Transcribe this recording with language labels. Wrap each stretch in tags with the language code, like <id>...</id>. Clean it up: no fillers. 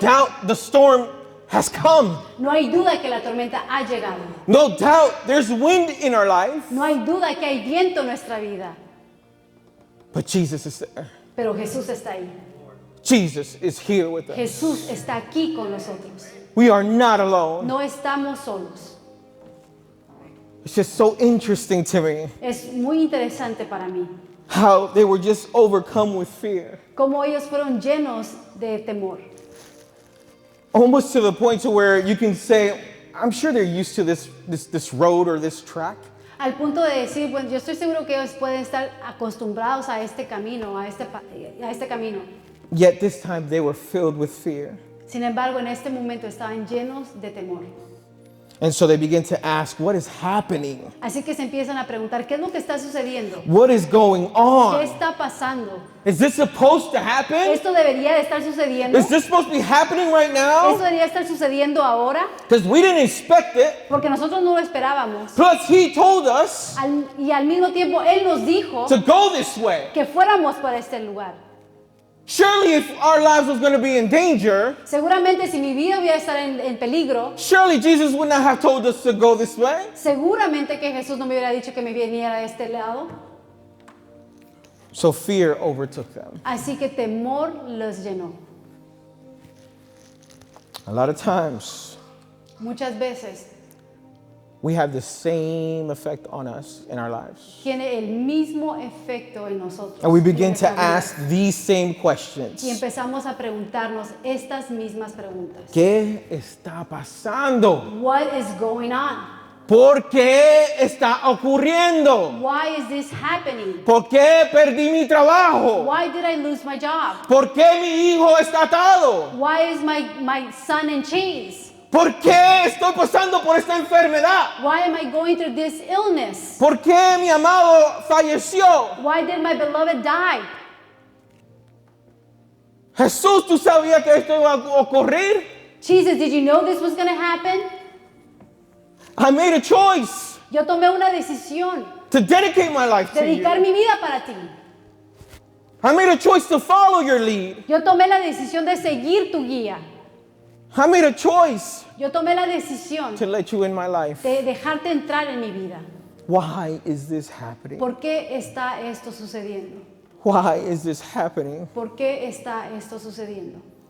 <en>doubt the storm has come.</en> <es>No hay duda que la tormenta ha llegado.</es> <en>No doubt there's wind in our life.</en> <es>No hay duda que hay viento en nuestra vida.</es> <en>But Jesus is there.</en> <es>Pero Jesús está ahí.</es> <en>Jesus is here with us.</en> <es>Jesús está aquí con nosotros.</es> <en>We are not alone.</en> <es>No estamos solos.</es> <en>It's just so interesting to me</en> <es>Es muy interesante para mí</es> <en>how they were just overcome with fear.</en> <es>cómo ellos fueron llenos de temor.</es> <en>Almost to the point to where you can say, I'm sure they're used to this road or this track.</en> <es>Al punto de decir, bueno, yo estoy seguro que ellos pueden estar acostumbrados a este camino, a este camino.</es> <en>Yet this time they were filled with fear.</en> <es>Sin embargo, en este momento estaban llenos de temor.</es> <en>And so they begin to ask, what is happening?</en> <es>Así que se empiezan a preguntar, ¿qué es lo que está sucediendo?</es> <en>What is going</en> <es>¿Qué</es> <en>on?</en> <es>está pasando?</es> <en>Is this supposed to happen?</en> <es>¿Esto debería de estar sucediendo?</es> <en>Is this supposed to be happening right</en> <es>¿Esto</es> <en>now?</en> <es>debería estar sucediendo ahora?</es> <en>Because we didn't expect it.</en> <es>Porque nosotros no lo esperábamos.</es> <en>Plus, he told us</en> <es>Y al mismo tiempo, Él nos dijo</es> <en>to go this way.</en> <es>que fuéramos para este lugar.</es> <en>Surely, if our lives was going to be in danger,</en> <es>Seguramente si mi vida hubiera estar en peligro,</es> <en>surely Jesus would not have told us to go this way.</en> <es>seguramente que Jesús no me hubiera dicho que me viniera de este lado.</es> <en>So fear overtook them.</en> <es>Así que temor los llenó.</es> <en>A lot of times,</en> <es>Muchas veces</es> <en>we have the same effect on us in our lives.</en> <es>tiene el mismo efecto en nosotros.</es> <en>And we</en> <es>en</es> <en>begin to</en> <es>nuestra vida.</es> <en>ask these same</en> <es>Y</es> <en>questions.</en> <es>empezamos a preguntarnos estas mismas preguntas. ¿Qué está pasando?</es> <en>What is going on?</en> <es>¿Por qué está ocurriendo?</es> <en>Why is this happening?</en> <es>¿Por qué perdí mi trabajo?</es> <en>Why did I lose my job?</en> <es>¿Por qué mi hijo está atado?</es> <en>Why is my son in chains?</en> <es>¿Por qué estoy pasando por esta enfermedad?</es> <en>Why am I going through this illness?</en> <es>¿Por qué mi amado falleció?</es> <en>Why did my beloved die?</en> <es>Jesús, ¿tú sabías que esto iba a ocurrir?</es> <en>Jesus, did you know this was going to happen? I made a choice</en> <es>Yo tomé una decisión,</es> <en>to dedicate my life to</en> <es>dedicar</es> <en>you.</en> <es>mi vida para ti.</es> <en>I made a choice to follow your lead.</en> <es>Yo tomé la decisión de seguir tu guía.</es> <en>I made a choice</en> <es>Yo tomé la decisión</es> <en>to let you in my life.</en> <es>de dejarte entrar en mi vida.</es> <en>Why is this happening?</en> <es>¿Por qué está esto sucediendo?</es> <en>Why is this happening?</en> <es>¿Por qué está esto sucediendo?</es>